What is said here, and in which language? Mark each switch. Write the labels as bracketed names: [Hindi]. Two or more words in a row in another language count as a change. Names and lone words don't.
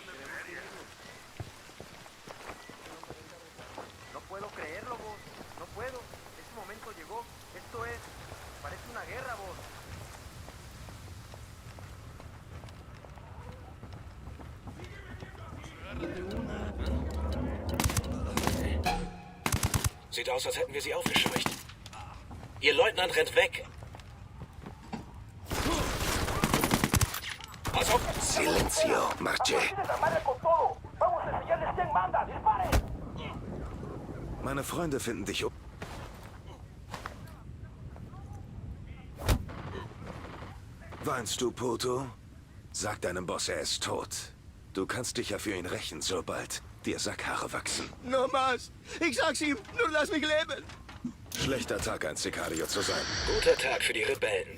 [Spanish] No puedo creerlo, vos. No puedo. Ese momento llegó. Esto es... Parece una guerra, vos. [German] Sieht aus, als hätten wir sie aufgescheucht. Ihr Leutnant rennt weg. Pass auf! [Spanish] Silencio, Marche. [German] Meine Freunde finden dich um. Weinst du, Poto? Sag deinem Boss, er ist tot. Du kannst dich ja für ihn rächen, sobald dir Sackhaare wachsen. [Spanish] No más. [German] Ich sag's ihm. Nur lass mich leben. Schlechter Tag, ein Sicario zu sein. Guter Tag für die Rebellen.